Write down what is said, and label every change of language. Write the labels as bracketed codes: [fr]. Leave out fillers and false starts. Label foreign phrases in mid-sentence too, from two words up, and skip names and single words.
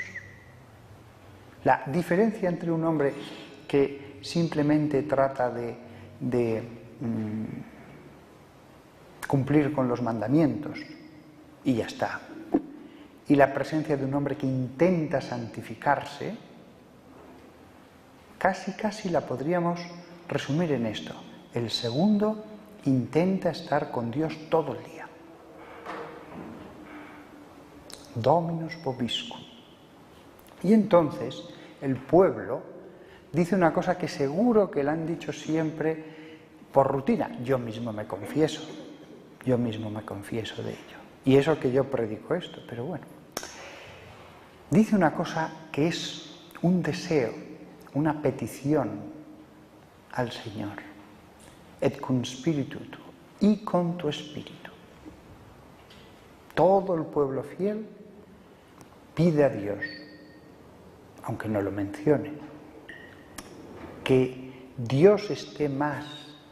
[es] La diferencia entre un hombre que simplemente trata de cumplir con los mandamientos y ya está, y la presencia de un hombre que intenta santificarse, casi la podríamos resumir en esto: el segundo intenta estar con Dios todo el día. [la] Dominus vobiscum. [es] Y entonces el pueblo dice una cosa que seguro que la han dicho siempre por rutina, yo mismo me confieso de ello. Y eso que yo predico esto, pero bueno. Dice una cosa que es un deseo, una petición al Señor. [la] Et cum spiritu tuo, [es] y con tu espíritu. Todo el pueblo fiel pide a Dios, aunque no lo mencione, que Dios esté más